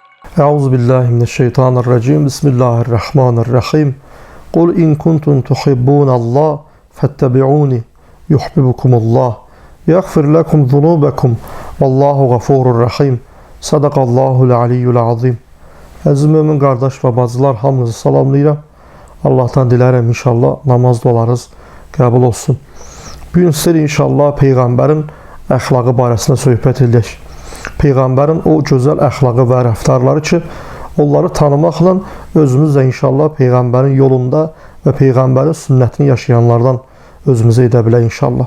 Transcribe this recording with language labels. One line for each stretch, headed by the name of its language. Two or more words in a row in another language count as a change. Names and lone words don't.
Arabic: أعوذ بالله من الشيطان الرجيم. بسم الله الرحمن الرحيم. قل إن كنتم تحبون الله فاتبعوني يحببكم الله. يغفر لكم ذنوبكم. والله غفور رحيم. صدق الله العلي العظيم.
Azerbaijani: Əziz mömin qardaş və bacılar, hamınızı salamlayıram. Allah'tan dilərəm inşallah namaz dualarınız qəbul olsun. Bugün sizə inşallah Peyğəmbərin əxlaqı barəsində söhbət edək. Peyğəmbərin o gözəl əxlaqı və rəftarları ki, onları tanımaqla özümüz də inşallah Peyğəmbərin yolunda və Peyğəmbərin sünnətini yaşayanlardan özümüzə edə bilək inşallah.